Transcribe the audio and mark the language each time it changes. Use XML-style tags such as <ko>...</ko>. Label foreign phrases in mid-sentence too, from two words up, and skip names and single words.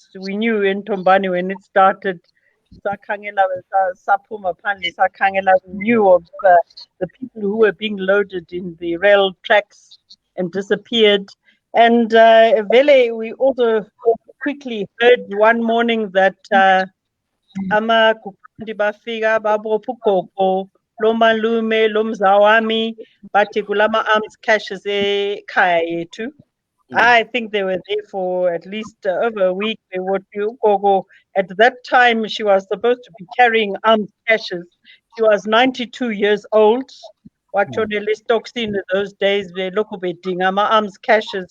<en>We knew in Tombani when it started. We knew of the people who were being loaded in the rail tracks and disappeared. And Vele, we also quickly heard one morning that</en> <nd>ama kukundi bafika babopukoko lomalume lomzawami bathi kulama</nd> <en>arms caches</en> <nd>ekhaya yethu.</nd> <en>I think they were there for at least over a week. At that time, she was supposed to be carrying armed caches. She was 92 years old. In those days, arms caches.</en>